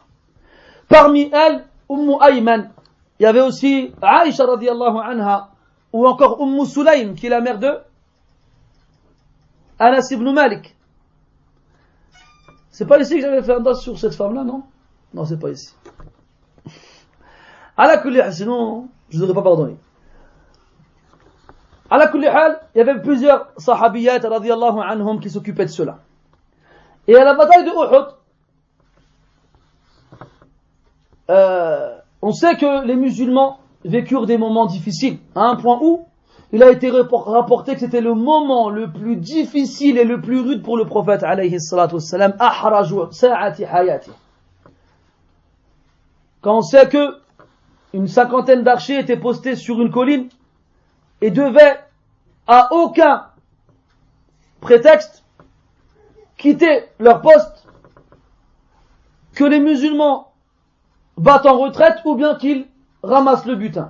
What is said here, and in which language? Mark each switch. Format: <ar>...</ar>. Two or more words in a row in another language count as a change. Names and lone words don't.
<fr>Parmi elles, Ayman, il y avait aussi Aïcha</fr> <ar>رضي الله عنها,</ar> <fr>ou encore Sulaym, qui est la mère de Anas ibn Malik. C'est pas ici que j'avais fait un dos sur cette femme-là, non? Non, c'est pas ici.</fr> <ar>على كل حال,</ar> <fr>sinon, je ne devrais pas pardonner.</fr> <ar>على كل حال,</ar> <fr>il y avait plusieurs sahabiyat</fr> <ar>رضي الله عنهم</ar> <fr>qui s'occupaient de cela. Et à la bataille de Uhud, on sait que les musulmans vécurent des moments difficiles, à un point où il a été rapporté que c'était le moment le plus difficile et le plus rude pour le prophète</fr> <ar>عليه الصلاة والسلام, أحرج ساعات حياتي.</ar> <fr>quand on sait que une cinquantaine d'archers étaient postés sur une colline et devaient à aucun prétexte quitter leur poste, que les musulmans battent en retraite ou bien qu'ils ramassent le butin.</fr>